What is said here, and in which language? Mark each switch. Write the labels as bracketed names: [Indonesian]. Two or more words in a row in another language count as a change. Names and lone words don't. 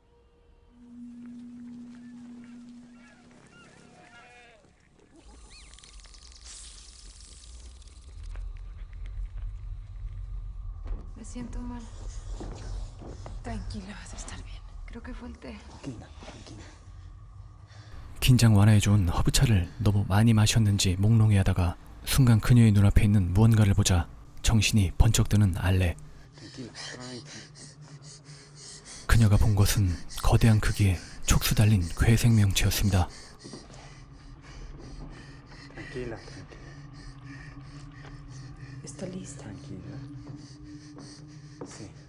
[Spanish] Me siento mal. Tranquila, vas a estar bien. Creo que fue el té. [Korean] 긴장 완화해준 허브차를 너무 많이 마셨는지 몽롱해하다가 순간 그녀의 눈앞에 있는 무언가를 보자 정신이 번쩍 드는 알레. 그녀가 본 것은 거대한 크기의 촉수 달린 괴생명체였습니다. [Spanish] Tranquila, tranquila. Estoy lista. Tranquila. Sí.